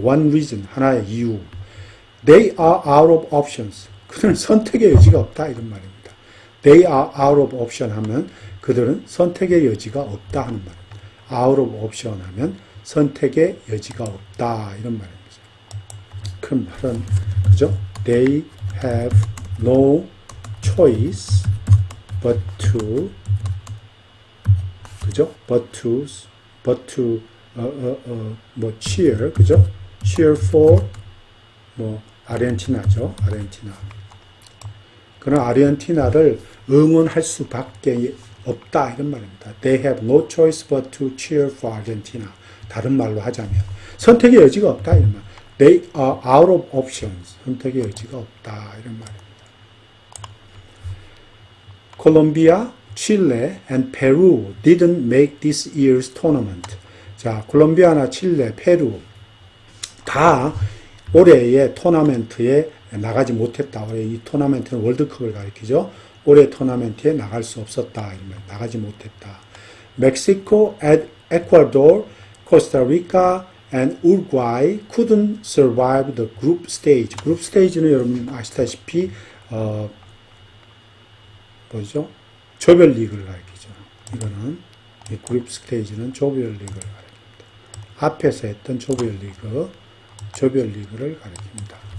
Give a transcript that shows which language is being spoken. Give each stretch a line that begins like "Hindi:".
English: One reason.
Korean: 하나의 이유.
English: They are out of options.
Korean: 그들은 선택의 여지가 없다. 이런 말입니다.
English: They are out of option
Korean: 하면 그들은 선택의 여지가 없다 하는 말입니다.
English: Out of option
Korean: 하면 선택의 여지가 없다 이런 말입니다. 그 말은 그죠?
English: They have no choice but to 그죠? but to 뭐 cheer 그죠?
Korean: cheer for 뭐 아르헨티나죠. 아르헨티나. 그런 아르헨티나를 응원할 수밖에 없다 이런 말입니다.
English: They have no choice but to cheer for Argentina.
Korean: 다른 말로 하자면 선택의 여지가 없다 이런 말.
English: They are out of options.
Korean: 선택의 여지가 없다 이런 말입니다.
English: 콜롬비아, 칠레, and Peru didn't make this year's tournament.
Korean: 자, 콜롬비아나 칠레, 페루 다 올해의 토너먼트에 나가지 못했다. 올해 이 토너먼트는 월드컵을 가리키죠. 올해 토너먼트에 나갈 수 없었다. 이러면 나가지 못했다.
English: 멕시코, 에콰도르, 코스타리카, and Uruguay couldn't survive the group stage.
Korean: 그룹 스테이지는 여러분 아시다시피 뭐죠? 조별리그를 가리키죠. 이거는 이 그룹 스테이지는 조별리그를 가리킵니다. 앞에서 했던 조별리그를 가리킵니다.